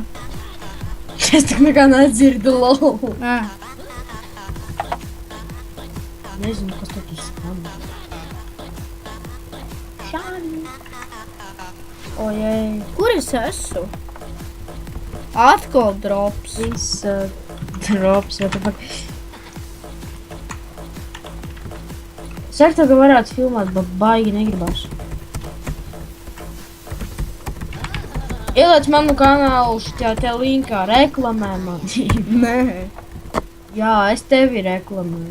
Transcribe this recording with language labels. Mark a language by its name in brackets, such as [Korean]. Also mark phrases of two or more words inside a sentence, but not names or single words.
[Latvian] Es tik nekā nedzirdu, lol. Nezinu, kas tad ir skan. Šādi. Ojej. Kur es esmu? Atkal drops. Viss drops, [English] what the fuck. [Latvian] Saka, ka varētu filmēt, bet baigi negribas. Ieliec manu kanālu šitā te linkā, reklamē man. Nē. Jā, es tevi reklamēju.